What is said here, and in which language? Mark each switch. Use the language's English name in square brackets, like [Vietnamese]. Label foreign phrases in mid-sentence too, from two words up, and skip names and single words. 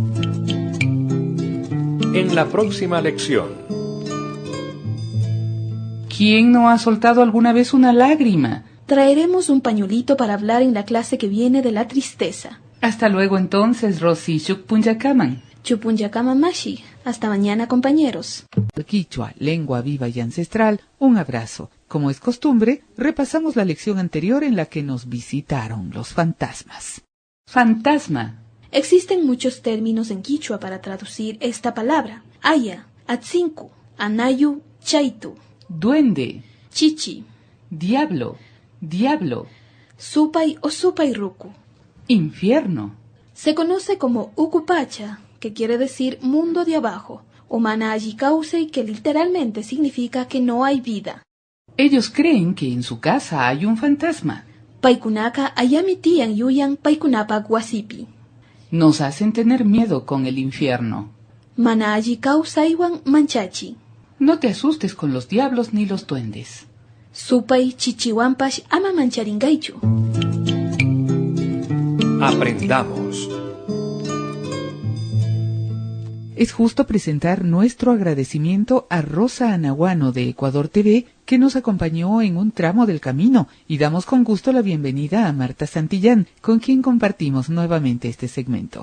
[Spanish] En la próxima lección. ¿Quién no ha soltado alguna vez una lágrima? Traeremos un pañuelito para hablar en la clase que viene de la tristeza. Hasta luego entonces, Rosy Shukpunjakaman. [Quechua] Chupunyakama mashi. [Spanish] Hasta mañana, compañeros. Quichua, lengua viva y ancestral, un abrazo. Como es costumbre, repasamos la lección anterior en la que nos visitaron los fantasmas. Fantasma. Existen muchos términos en quichua para traducir esta palabra. [Quechua] Aya, atzinku, anayu, chaitu, [Spanish] Duende. [Quechua] chichi, [Spanish] Diablo. Diablo. [Quechua] supay o supay ruku. [Spanish] Infierno. Se conoce como Ukupacha, que quiere decir mundo de abajo, o Manajikausei, que literalmente significa que no hay vida. Ellos creen que en su casa hay un fantasma. [Quechua] Paikunaka ayamitian yuyan paikunapa wasipi. [Spanish] Nos hacen tener miedo con el infierno. [Quechua] Manajikausaiwan manchachi. [Spanish] No te asustes con los diablos ni los duendes. [Quechua] Supay chichiwampash ama mancharingaichu. [Spanish] Aprendamos. Es justo presentar nuestro agradecimiento a Rosa Anaguano de Ecuador TV, que nos acompañó en un tramo del camino, y damos con gusto la bienvenida a Marta Santillán, con quien compartimos nuevamente este segmento.